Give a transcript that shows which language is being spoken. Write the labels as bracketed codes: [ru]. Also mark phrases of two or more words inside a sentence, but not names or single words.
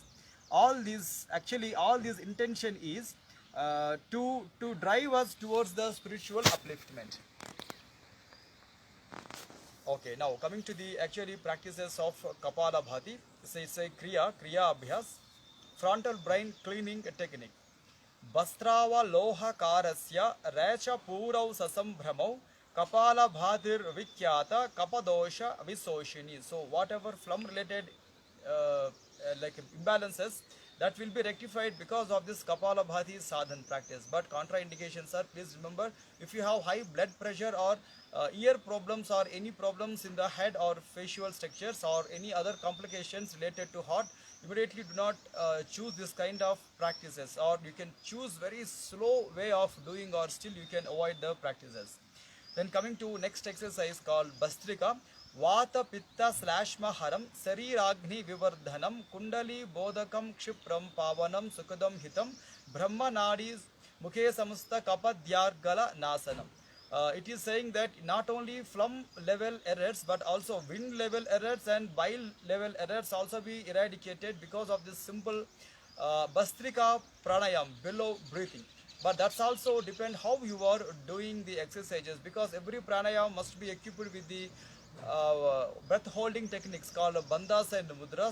[en] All these intention is to drive us towards the spiritual upliftment. Okay, now coming to the actually practices of Kapalabhati. So it's a Kriya Abhyas, frontal brain cleaning technique. [sa] Bastrava loha karasya recha purau sasambhramau Kapalabhatir vikyata kapadosha visoshini. [en] So whatever phlegm related like imbalances, that will be rectified because of this Kapalabhati sadhan practice. But contraindications are, please remember, if you have high blood pressure, or ear problems, or any problems in the head or facial structures, or any other complications related to heart, immediately do not choose this kind of practices, or you can choose very slow way of doing, or still you can avoid the practices. Then coming to next exercise called Bhastrika. [sa] Vata Pitta Slashma Haram Sariragni Vivardhanam Kundali Bodhakam Kshipram Pavanam Sukadam Hitam Brahma Nadis Mukhe Samasta Kapadyargala Nasanam. [en] It is saying that not only phlegm level errors, but also wind level errors and bile level errors also be eradicated because of this simple Bhastrika Pranayam, below breathing. But that's also depend how you are doing the exercises, because every pranayam must be equipped with the breath holding techniques called bandhas and mudras.